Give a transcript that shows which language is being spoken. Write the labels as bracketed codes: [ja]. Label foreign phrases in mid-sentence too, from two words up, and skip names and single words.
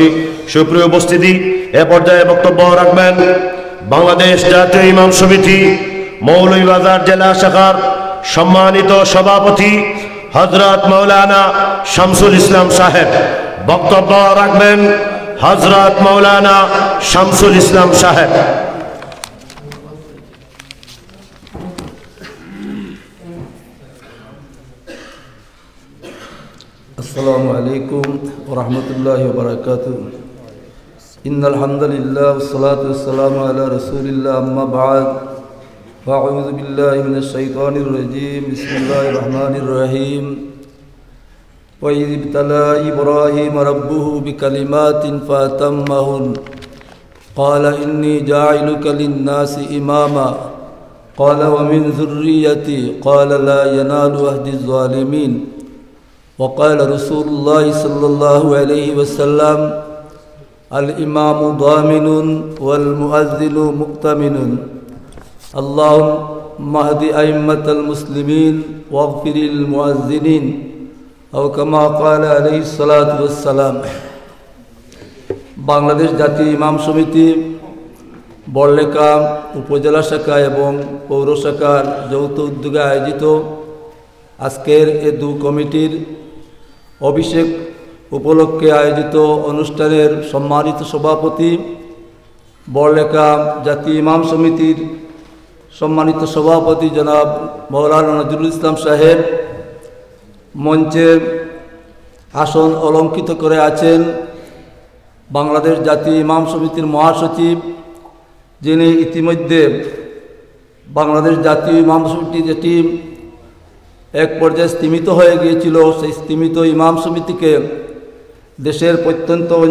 [bn] সুপ্রিয় উপস্থিতি, এ পর্যায়ে বক্তব্য রাখবেন বাংলাদেশ জাতীয় ইমাম সমিতি মৌলভীবাজার জেলা শাখার সম্মানিত সভাপতি হযরত মাওলানা শামসুল ইসলাম সাহেব। বক্তব্য রাখবেন হযরত মাওলানা শামসুল ইসলাম সাহেব। [ar] السلام عليكم ورحمة الله وبركاته. إن الحمد لله والصلاة والسلام على رسول الله أما بعد فأعوذ بالله من الشيطان الرجيم. بسم الله الرحمن الرحيم. وإذ ابتلى إبراهيم ربه بكلمات فأتمهن قال إني جاعلك للناس إماما قال ومن ذريتي قال لا ينال عهدي الظالمين. وقال رسول الله صلى الله عليه وسلم الإمام ضامن والمؤذن مؤتمن. اللهم اهد أئمة المسلمين واغفر للمؤذنين أو كما قال عليه الصلاة والسلام. [bn] বাংলাদেশ জাতীয় ইমাম সমিতি বড়লেখা উপজেলা শাখা এবং পৌর শাখার যৌথ উদ্যোগে আয়োজিত আজকের এই দু কমিটির অভিষেক উপলক্ষে আয়োজিত অনুষ্ঠানের সম্মানিত সভাপতি বড়লেখা জাতীয় ইমাম সমিতির সম্মানিত সভাপতি জনাব মাওলানা নজরুল ইসলাম সাহেব, মঞ্চে আসন অলঙ্কিত করে আছেন বাংলাদেশ জাতীয় ইমাম সমিতির মহাসচিব, যিনি ইতিমধ্যে বাংলাদেশ জাতীয় ইমাম সমিতি যেটি এক পর্যায়ে স্তীমিত হয়ে গিয়েছিল, সেই স্তীমিত ইমাম সমিতিকে দেশের প্রত্যন্ত